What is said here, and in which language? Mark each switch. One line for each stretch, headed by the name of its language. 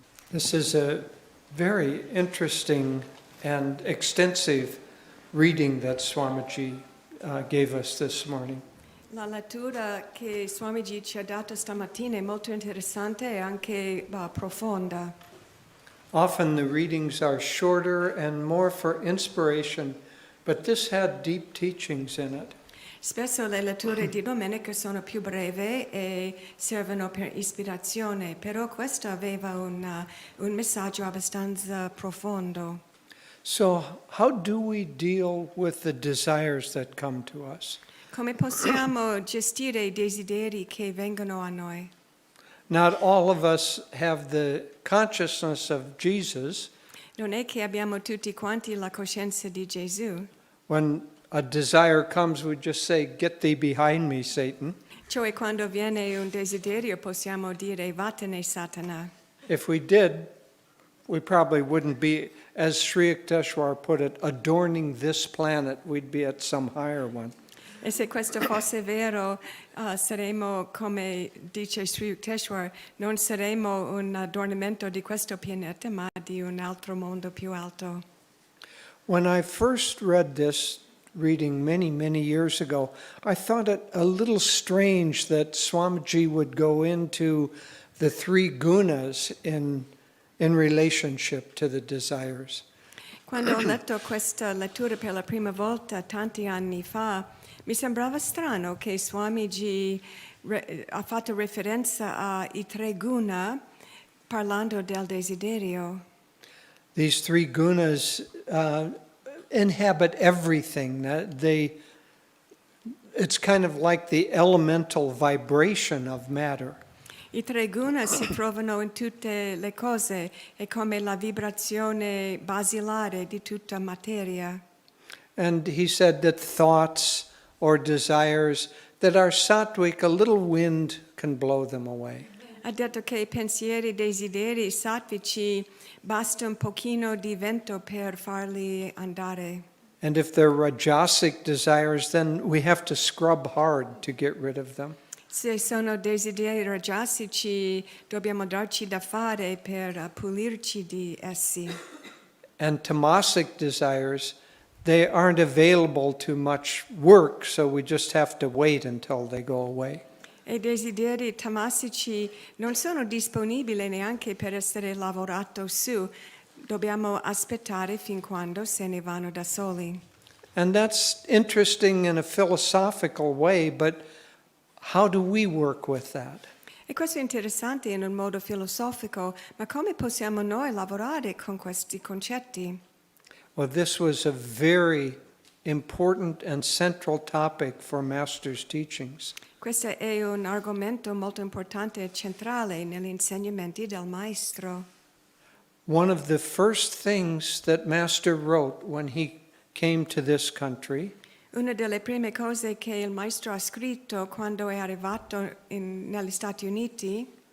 English: This is a very interesting and extensive reading that Swamiji gave us this morning.
Italian: La lettura che Swamiji ci ha dato stamattina è molto interessante e anche profonda.
English: Often the readings are shorter and more for inspiration, but this had deep teachings in it.
Italian: Spesso le letture di domenica sono più brevi e servono per ispirazione, però questo aveva un messaggio abbastanza profondo.
English: So how do we deal with the desires that come to us?
Italian: Come possiamo gestire i desideri che vengono a noi?
English: Not all of us have the consciousness of Jesus.
Italian: Non è che abbiamo tutti quanti la coscienza di Gesù.
English: When a desire comes, we just say, "Get thee behind me, Satan."
Italian: Cioè quando viene un desiderio possiamo dire vattene Satana.
English: If we did, we probably wouldn't be, as Sri Yukteswar put it, adorning this planet. We'd be at some higher one.
Italian: E se questo fosse vero, saremmo, come dice Sri Yukteswar, non saremmo un adornamento di questo pianeta, ma di un altro mondo più alto.
English: When I first read this reading many years ago, I thought it a little strange that Swamiji would go into the three gunas in relationship to the desires.
Italian: Quando ho letto questa lettura per la prima volta tanti anni fa, mi sembrava strano che Swamiji ha fatto riferenza ai tre guna parlando del desiderio.
English: These three gunas inhabit everything. It's kind of like the elemental vibration of matter.
Italian: I tre guna si trovano in tutte le cose, è come la vibrazione basilare di tutta materia.
English: And he said that thoughts or desires that are sattvic, a little wind can blow them away.
Italian: Ha detto che i pensieri, desideri sattvici basta un pochino di vento per farli andare.
English: And if they're rajasic desires, then we have to scrub hard to get rid of them.
Italian: Se sono desideri rajasici, dobbiamo darci da fare per pulirci di essi.
English: And tamasic desires, they aren't available to much work, so we just have to wait until they go away.
Italian: E i desideri tamasici non sono disponibili neanche per essere lavorato su, dobbiamo aspettare fin quando se ne vanno da soli.
English: And that's interesting in a philosophical way, but how do we work with that?
Italian: E questo è interessante in un modo filosofico, ma come possiamo noi lavorare con questi concetti?
English: Well, this was a very important and central topic for Master's teachings.
Italian: Questo è un argomento molto importante e centrale negli insegnamenti del Maestro.
English: One of the first things that Master wrote when he came to this country
Italian: Una delle prime cose che il Maestro ha scritto quando è arrivato negli Stati Uniti